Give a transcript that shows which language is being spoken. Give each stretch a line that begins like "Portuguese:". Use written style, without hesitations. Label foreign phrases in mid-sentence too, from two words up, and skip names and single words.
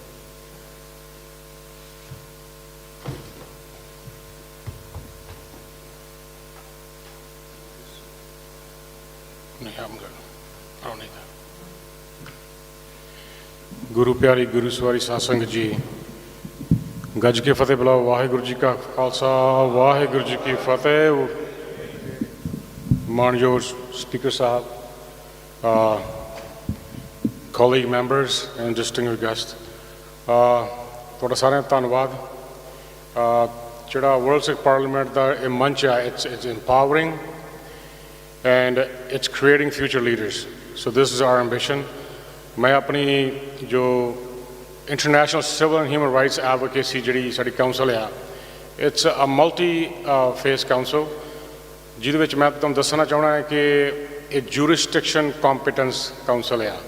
Punjabi: ਗੁਰੂ ਪਿਆਰੀ ਗੁਰੂ ਸਵਾਰੀ ਸਾਧ ਸੰਗਤ ਜੀ, ਗੱਜ ਕੇ ਫਤਿਹ ਬੁਲਾਓ। ਵਾਹਿਗੁਰੂ ਜੀ ਕਾ ਖਾਲਸਾ, ਵਾਹਿਗੁਰੂ ਜੀ ਕੀ ਫਤਿਹ। ਮਾਨਯੋਗ ਸਪੀਕਰ ਸਾਹਿਬ,
English: colleague members and distinguished guests,
Punjabi: ਤੁਹਾਡਾ ਸਾਰਿਆਂ ਦਾ ਧੰਨਵਾਦ। ਜਿਹੜਾ ਵਰਲਡ ਸਿੱਖ ਪਾਰਲੀਮੈਂਟ ਦਾ ਇਹ ਮੰਚ ਹੈ,
English: it's empowering and it's creating future leaders. So this is our ambition.
Punjabi: ਮੈਂ ਆਪਣੀ ਜੋ
English: international civil and human rights advocacy
Punjabi: ਜਿਹੜੀ ਸਾਡੀ ਕਾਉਂਸਲ ਆ,
English: it's a multi face council,
Punjabi: ਜਿਹਦੇ ਵਿੱਚ ਮੈਂ ਤੁਹਾਨੂੰ ਦੱਸਣਾ ਚਾਹੁੰਦਾ ਹੈ ਕਿ ਇਹ
English: jurisdiction competence council
Punjabi: ਆ।